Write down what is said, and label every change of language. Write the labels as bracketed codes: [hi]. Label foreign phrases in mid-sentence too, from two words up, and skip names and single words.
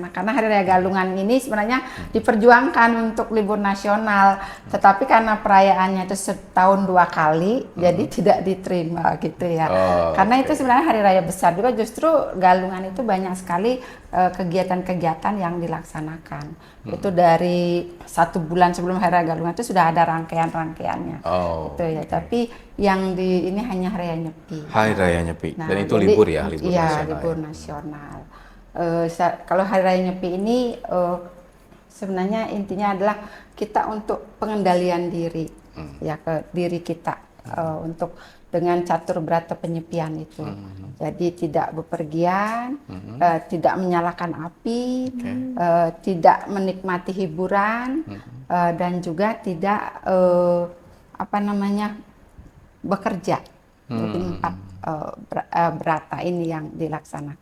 [id] Nah, karena hari raya Galungan ini sebenarnya diperjuangkan untuk libur nasional, tetapi karena perayaannya itu setahun 2 kali, jadi tidak diterima gitu ya. Karena itu sebenarnya hari raya besar juga, justru Galungan itu banyak sekali kegiatan-kegiatan yang dilaksanakan. Itu dari 1 bulan sebelum hari raya Galungan itu sudah ada rangkaian-rangkaiannya. Gitu ya. Tapi yang di ini hanya hari raya Nyepi. Hari raya Nyepi. Nah, dan itu jadi, libur ya, libur iya, nasional. libur nasional. Kalau hari raya Nyepi ini sebenarnya intinya adalah kita untuk pengendalian diri, ya ke diri kita untuk dengan catur brata penyepian itu. Jadi tidak bepergian, tidak menyalakan api, tidak menikmati hiburan, dan juga tidak bekerja. Jadi 4 brata ini yang dilaksanakan.